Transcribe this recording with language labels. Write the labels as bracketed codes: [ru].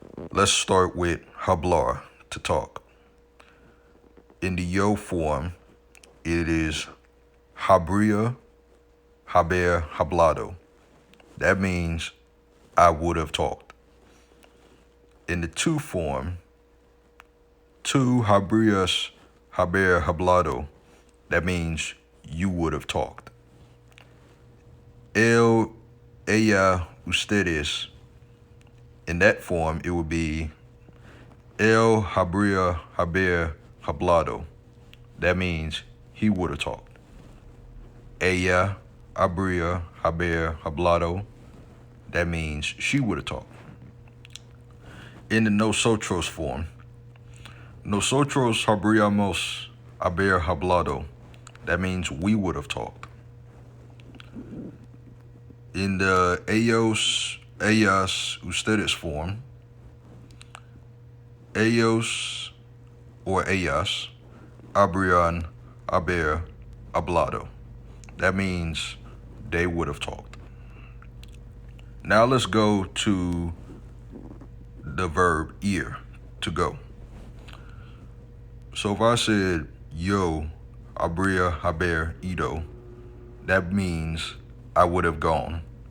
[en] Let's start with hablar, to talk. In the yo form, it is [es] habría, haber, hablado. [en] That means I would have talked. In the tu form, [es] tu habrías, haber, hablado. [en] That means you would have talked. [es] Él, ella, ustedes. [en] In that form, it would be [es] él habría, haber, hablado. [en] That means he would have talked. [es] Ella habría, haber, hablado. [en] That means she would have talked. In the nosotros form, [es] nosotros habríamos haber hablado. [en] That means we would have talked. In the ellos, ellas, ustedes form, ellos or [es] ellas habrían haber hablado. [en] That means they would have talked. Now let's go to the verb ir, to go. So if I said [es] yo habría haber ido, [en] that means I would have gone.